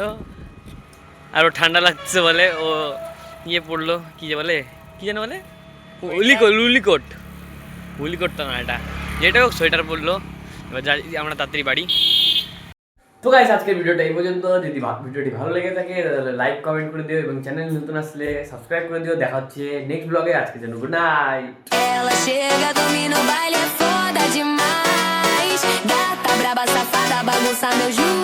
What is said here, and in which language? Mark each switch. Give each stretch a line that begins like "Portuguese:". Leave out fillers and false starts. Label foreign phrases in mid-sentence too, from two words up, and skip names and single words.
Bangla: আর ও ঠান্ডা লাগছে বলে ও ইয়ে পড়লো, কী যে বলে, কী যেন বলে, উলিকোট তো না এটা, যেটা হোক সোয়েটার পরলো। এবার যাই আমরা তাড়াতাড়ি বাড়ি। তো গাইস আজকের ভিডিওটা এই পর্যন্ত। যদি ভিডিওটি ভালো লেগে থাকে তাহলে
English: like comment
Bangla: করে দিও এবং চ্যানেল নতুন আসলে সাবস্ক্রাইব করে দিও। দেখা হচ্ছে নেক্সট ব্লগে। আজকের জন্য
English: good night.
Portuguese: Ela chega, domina o baile, é foda demais. Gata braba, safada, bagunça meu